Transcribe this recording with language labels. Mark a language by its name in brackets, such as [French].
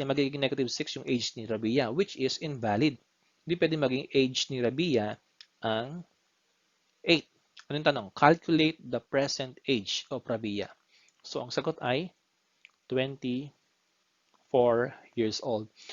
[Filipino] Magiging negative 6 yung age ni Rabiya, [English] which is invalid. [Filipino] Hindi pwede maging age ni Rabiya ang 8. Anong tanong? [English] Calculate the present age of Rabiya. [Filipino] So, ang sagot ay 24 years old.